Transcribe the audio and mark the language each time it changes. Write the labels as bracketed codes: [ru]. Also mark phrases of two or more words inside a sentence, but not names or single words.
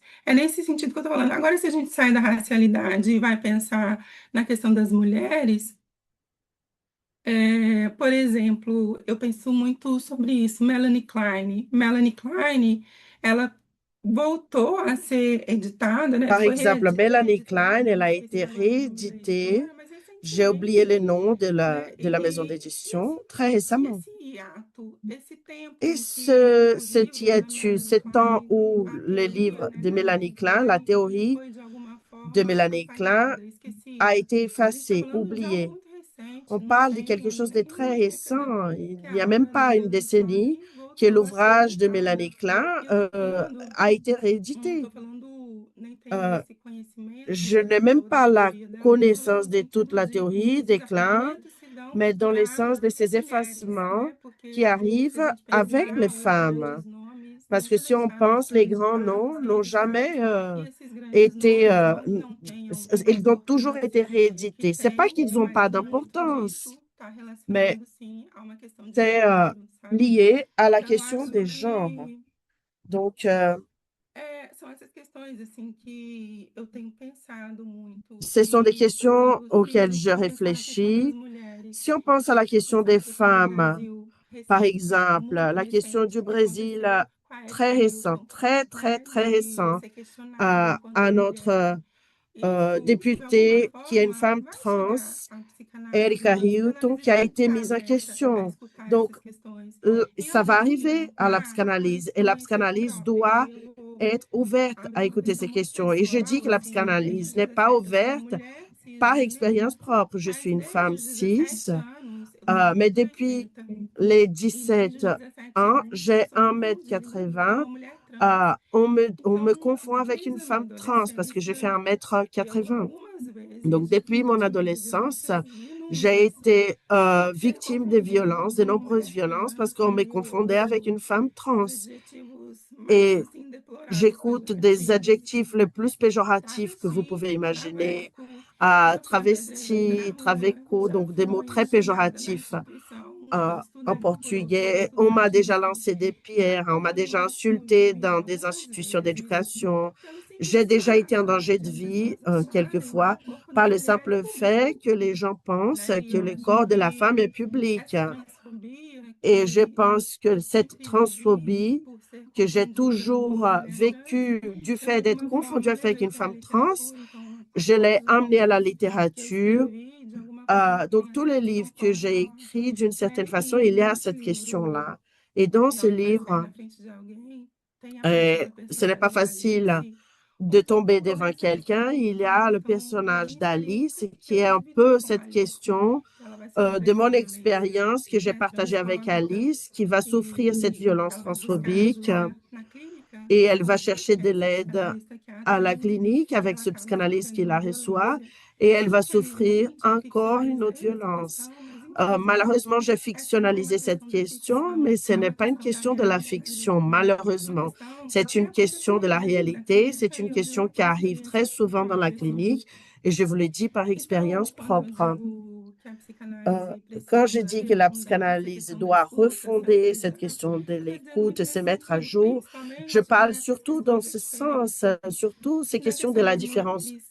[pt] É nesse sentido que eu estou falando. Agora, se a gente sai da racialidade e vai pensar na questão das mulheres, por exemplo, eu penso muito sobre isso, Melanie Klein. Melanie Klein, ela voltou a ser editada, né? [fr] Par [pt] Foi [fr] exemple, Mélanie Klein, elle a été [pt] reeditada [fr] rééditée. [pt] recentemente, mas [fr] J'ai oublié le [pt] recentemente, [fr] nom de [pt] né? [fr] la maison d'édition très récemment. [pt] Esse hiato, esse tempo [fr] Et [pt] em que os [fr] cet [pt] livros da [fr] hiatus, ce [pt] Melanie [fr] temps [pt] Klein, [fr] où [pt] a [fr] le [pt] teoria, [fr] livre [pt] né, [fr] de [pt] da [fr] Mélanie [pt] Melanie [fr] Klein, la [pt] Klein, [fr] théorie [pt] foi de alguma [fr] de [pt] forma [fr] Mélanie Klein, [pt] apagada, esquecida. [fr] a été [pt] A gente está [fr] effacée, [pt] falando de algo [fr] oubliée. [pt] muito recente, [fr] On [pt] não [fr] parle de [pt] tem [fr] quelque chose de [pt] nem [fr] très [pt] uma década, [fr] récent. [pt] que [fr] Il n'y [pt] a [fr] a même [pt] obra da [fr] pas une [pt] Melanie [fr] décennie [pt] Klein [fr] que [pt] voltou a ser [fr] l'ouvrage de [pt] editada. [fr] Mélanie Klein [pt] E eu estou falando, [fr] a été [pt] não [fr] réédité. [pt] estou falando, nem tenho [fr] Euh, [pt] esse conhecimento [fr] je n'ai [pt] de [fr] même [pt] toda a [fr] pas la [pt] teoria dela, mas estou falando [fr] connaissance [pt] no [fr] de toute [pt] sentido [fr] la [pt] de [fr] théorie des [pt] esses [fr] Klein, [pt] apagamentos se dão [fr] mais dans le [pt] para [fr] sens de ces [pt] mulheres, [fr] effacements [pt] né? [fr] qui [pt] Porque se a [fr] arrivent [pt] gente [fr] avec [pt] pensar [fr] les [pt] os [fr] femmes. [pt] grandes nomes, [fr] Parce [pt] nós [fr] que si on [pt] sabemos [fr] pense, les [pt] grandes [fr] grands [pt] marcas [fr] noms n'ont jamais [pt] e esses grandes [fr] été, [pt] nomes, embora não tenham uma [fr] ils ont toujours été [pt] importância que [fr] réédités. C'est pas [pt] tem, [fr] qu'ils n'ont [pt] mas [fr] pas [pt] muito [fr] d'importance, [pt] disso está [fr] mais [pt] relacionado, sim, a uma questão de [fr] c'est [pt] gênero, sabe? [fr] lié à la [pt] Então, eu [fr] question [pt] acho [fr] des genres. [pt] que [fr] Donc, [pt] são essas questões, assim, que eu tenho pensado muito. [fr] ce sont des [pt] E, por [fr] questions [pt] exemplo, [fr] auxquelles [pt] se [fr] je [pt] for pensar na questão das [fr] réfléchis. [pt] mulheres, [fr] Si on pense à la question [pt] pensar [fr] des [pt] na questão do [fr] femmes, [pt] Brasil [fr] par [pt] recente, [fr] exemple, [pt] muito [fr] la question [pt] recente, [fr] du [pt] que [fr] Brésil [pt] aconteceu com a [fr] très [pt] Esther [fr] récent, [pt] Newton, [fr] très [pt] né, de [fr] récent, [pt] ser questionada [fr] à [pt] enquanto mulher. [fr] notre [pt] Isso, de alguma [fr] députée qui est une [pt] forma, [fr] femme [pt] vai chegar [fr] trans, [pt] à psicanálise, [fr] Erika [pt] e a [fr] Hilton, [pt] psicanálise [fr] qui a [pt] está [fr] été mise en [pt] aberta a [fr] question. [pt] escutar [fr] Donc, [pt] essas questões. E [fr] ça [pt] a [fr] va [pt] gente [fr] arriver à la [pt] linkar com a [fr] psychanalyse et la [pt] experiência [fr] psychanalyse [pt] própria. [fr] doit [pt] E eu vou [fr] être ouverte à [pt] abrir uma [fr] écouter ces [pt] questão muito [fr] questions. Et je dis [pt] pessoal, [fr] que la [pt] assim, desde [fr] psychanalyse [pt] os [fr] n'est pas [pt] 17, eu sou uma [fr] ouverte [pt] mulher [fr] par [pt] cisgênero, [fr] expérience propre. Je suis [pt] mas [fr] une [pt] desde [fr] femme [pt] os [fr] cis, [pt] 17 anos eu tenho [fr] mais depuis [pt] 1,80 m. [fr] les [pt] E desde [fr] 17 [pt] os 17 [fr] ans, [pt] anos eu [fr] j'ai [pt] sou [fr] 1,80 m. [pt] confundida com uma mulher trans. [fr] On me [pt] Então, [fr] confond avec une [pt] desde a minha [fr] femme trans parce que je fais [pt] adolescência, [fr] 1,80 [pt] eu [fr] m. [pt] algumas [fr] Donc, [pt] vezes [fr] depuis mon [pt] tive [fr] adolescence, [pt] violências e [fr] j'ai [pt] inúmeras [fr] été [pt] ser [fr] victime de [pt] confundida [fr] violences, de [pt] com uma [fr] nombreuses [pt] mulher [fr] violences, [pt] trans, [fr] parce qu'on me [pt] e eu [fr] confondait avec [pt] ouço [fr] une femme [pt] os [fr] trans. [pt] adjetivos mais [fr] Et [pt] assim deploráveis, [fr] j'écoute des [pt] pejorativos, [fr] adjectifs les plus péjoratifs que vous pouvez [pt] travesti, [fr] imaginer, [pt] traveco. [fr] à [pt] Eu saio às vezes na [fr] travesti, [pt] rua, [fr] traveco, [pt] já [fr] donc des mots [pt] fui [fr] très [pt] xingada na [fr] péjoratifs [pt] instituição [fr] en [pt] por [fr] portugais. On m'a [pt] estudantes, [fr] déjà [pt] assim, [fr] lancé des pierres, on m'a déjà insulté [pt] confundirem [fr] dans des [pt] algumas [fr] institutions [pt] vezes [fr] d'éducation. [pt] pelo [fr] J'ai [pt] simples [fr] déjà été en [pt] fato [fr] danger [pt] de [fr] de [pt] as [fr] vie [pt] pessoas acharem que [fr] quelquefois [pt] o corpo da [fr] par le [pt] mulher é [fr] simple fait [pt] público, [fr] que les gens pensent [pt] né? E [fr] que [pt] eu [fr] le [pt] acho [fr] corps de la femme est [pt] que [fr] public. [pt] essa transfobia [fr] Et je [pt] que eu [fr] pense que cette [pt] sempre vivi [fr] transphobie [pt] por ser [fr] que j'ai [pt] confundida com [fr] toujours [pt] uma mulher trans, [fr] vécue du [pt] de [fr] fait d'être [pt] alguma [fr] confondue [pt] forma [fr] avec [pt] levei [fr] une [pt] para a [fr] femme trans, [pt] literatura. Então, [fr] je l'ai [pt] todos os [fr] amenée à la [pt] livros que eu [fr] littérature. [pt] escrevi, de alguma forma, [fr] Donc, [pt] têm [fr] tous les [pt] essa [fr] livres que j'ai [pt] proposta, [fr] écrits, d'une certaine [pt] né? [fr] façon, il y [pt] E [fr] a [pt] nesse [fr] cette [pt] livro, [fr] question-là. Et dans ce [pt] Não Me Faz Cair [fr] livre, [pt] na Frente de Alguém, tem a parte da [fr] ce n'est pas [pt] personalidade de [fr] facile [pt] Alice. [fr] de tomber [pt] Sobre [fr] devant [pt] essa [fr] quelqu'un. [pt] questão [fr] Il y a [pt] da [fr] le [pt] questão da [fr] personnage [pt] minha experiência [fr] d'Alice [pt] que [fr] qui [pt] eu [fr] est un [pt] dividi [fr] peu [pt] com a [fr] cette [pt] Alice, [fr] question [pt] que ela vai ser [fr] de mon [pt] professora nesse, [fr] expérience que j'ai [pt] né, [fr] partagée avec [pt] transfóbica, [fr] Alice, qui va souffrir cette [pt] e [fr] violence [pt] ela vai buscar [fr] transphobique [pt] ajuda na clínica, [fr] et elle va [pt] onde [fr] chercher de [pt] essa [fr] l'aide [pt] psicanalista que a [fr] à la [pt] atende, [fr] clinique avec [pt] ela [fr] ce [pt] acaba [fr] psychanalyste [pt] sofrendo [fr] qui [pt] uma [fr] la reçoit [pt] violência. [fr] et [pt] E, [fr] elle va souffrir [pt] infelizmente, o que [fr] encore une autre [pt] finalizaria essa [fr] violence. [pt] questão, mas [fr] Malheureusement, j'ai fictionnalisé cette question, mais ce n'est pas une question de la fiction, malheureusement. C'est une question de la réalité, c'est une question qui arrive très souvent dans la clinique et je vous le dis par expérience propre. Quand je dis que la psychanalyse doit refonder cette question de l'écoute, se mettre à jour, je parle surtout dans ce sens, surtout ces questions de la différence,